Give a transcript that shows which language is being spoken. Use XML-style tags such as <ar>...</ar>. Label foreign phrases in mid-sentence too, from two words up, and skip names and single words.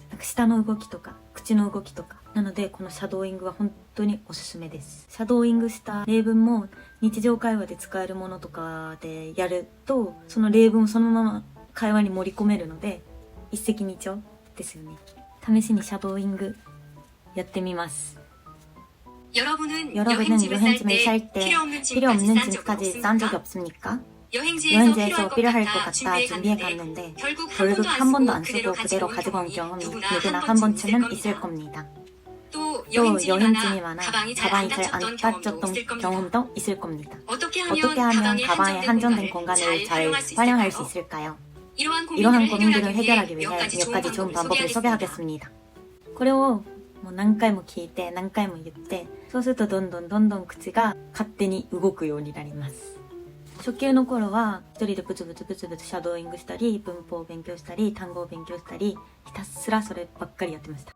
<ja>なんか舌の動きとか口の動きとか。なのでこのシャドーイングは本当におすすめです。シャドーイングした例文も日常会話で使えるものとかでやると、その例文をそのまま会話に盛り込めるので一石二鳥ですよね。試しにシャドーイングやってみます。</ja> <ko>여러분은 여행짐을 쌀 때 필요 없는 짐까지 싼 적이 없습니까? 여행지에서 필요할 것 같아 준비해 갔는데 결국 한 번도 안 쓰고 그대로 가지고 온 경험이 누구나 한 번쯤은 있을 겁니다. 또 여행짐이 많아 가방이 잘 안 따졌던 경험도 있을 겁니다. 어떻게 하면 가방의 한정된 공간을 잘 활용할 수 있을까요? 이러한 고민들을 해결하기 위해 몇 가지 좋은 방법을 소개하겠습니다.</ko> <ja>これをもう何回も聞いて何回も言って、そうするとどんどん口が勝手に動くようになります。初級の頃は一人でブツブツシャドーイングしたり、文法を勉強したり、単語を勉強したり、ひたすらそればっかりやってました。</ja>